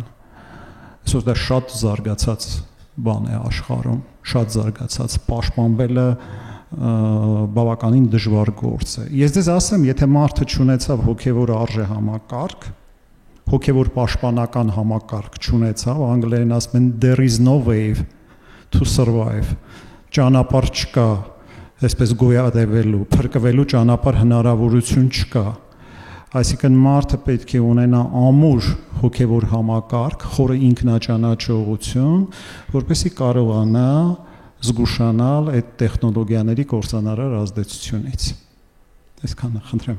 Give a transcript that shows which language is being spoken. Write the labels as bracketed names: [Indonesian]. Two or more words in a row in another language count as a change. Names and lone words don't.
[Armenian] Այսօր դա շատ զարգացած բան է աշխարհում, շատ զարգացած, պաշտպանվելը բավականին դժվար գործ է։ Ես ձեզ ասեմ, եթե մարդը չունեցավ հոգևոր արժե համակարգ, հոգևոր պաշտպանական համակարգ չունեցավ, անգլերեն ասում են [English] there is no way to survive, [Armenian] ճանապարհ չկա, այսպես գոյատևելու, փրկվելու ճանապարհ հնարավորություն չկա։ Այսինքն մարդը պետք է ունենա ամուր հոգևոր համակարգ, խորը ինքնաճանաչողություն, որպեսզի կարողանա զգուշանալ այդ տեխնոլոգիաների կործանարար ազդեցությունից։ Այսքանը, խնդրեմ։